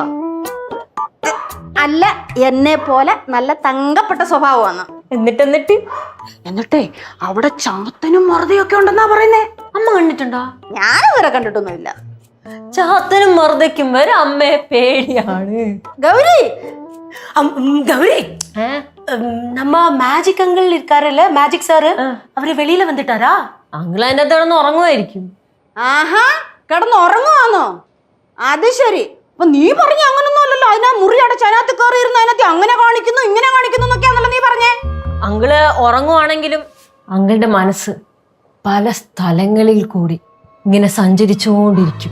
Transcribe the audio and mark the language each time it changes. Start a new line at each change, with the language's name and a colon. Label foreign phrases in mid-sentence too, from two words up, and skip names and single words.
Malayalam: അല്ല, എന്നെ പോലെ നല്ല തങ്കപ്പെട്ട സ്വഭാവമാണ്. എന്നിട്ടേ അവിടെ ചാത്തനും മറുതയൊക്കെ ഉണ്ടെന്നാ പറയുന്നേ. അമ്മ കണ്ടിട്ടുണ്ടോ? ഞാനതുവരെ കണ്ടിട്ടൊന്നുമില്ല. ചാത്തനും മറുതയ്ക്കും വരെ അമ്മയെ പേടിയാണ്. ഗൗരി,
Tamil: கௌரி நம்ம மேஜிக் அங்கிள் இருக்காருல்ல, மேஜிக் சாரு, அவரு வெளியில வந்துட்டாரா?
Malayalam: അങ്കിൾ അതിന്റെ അകത്ത് കിടന്ന് ഉറങ്ങുമായിരിക്കും. ആഹാ, കിടന്ന് ഉറങ്ങുവാന്നോ? അത് ശരി. അപ്പൊ നീ പറഞ്ഞ അങ്ങനൊന്നും അല്ലല്ലോ. അതിനാ മുറി അടച്ച് അതിനകത്ത് കയറി ഇരുന്ന് അതിനകത്ത് അങ്ങനെ കാണിക്കുന്നു ഇങ്ങനെ കാണിക്കുന്നു എന്നൊക്കെയാണല്ലോ നീ പറഞ്ഞേ. അങ്കിള് ഉറങ്ങുവാണെങ്കിലും അങ്കിളുടെ മനസ്സ് പല സ്ഥലങ്ങളിൽ കൂടി ഇങ്ങനെ സഞ്ചരിച്ചുകൊണ്ടിരിക്കും.